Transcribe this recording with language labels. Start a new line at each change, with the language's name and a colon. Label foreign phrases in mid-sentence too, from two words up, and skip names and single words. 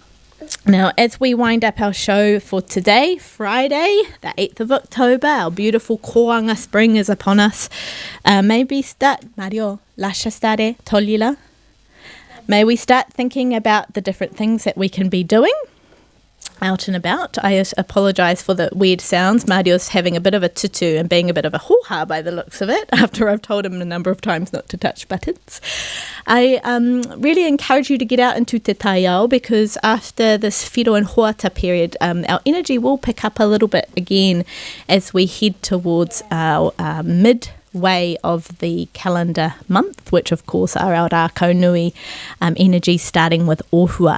English: Now, as we wind up our show for today, Friday, the 8th of October, our beautiful Koanga spring is upon us. Maybe start, Mario, lasha stare, tolila. May we start thinking about the different things that we can be doing out and about. I apologise for the weird sounds. Mario's having a bit of a tutu and being a bit of a hoo-ha by the looks of it, after I've told him a number of times not to touch buttons. I really encourage you to get out into
Māori: Te Taiao,
English: because after this whiro and hoata period, our energy will pick up a little bit again as we head towards our midway of the calendar month, which of course are our
Māori: Rākau Nui
English: energy, starting with Ohua.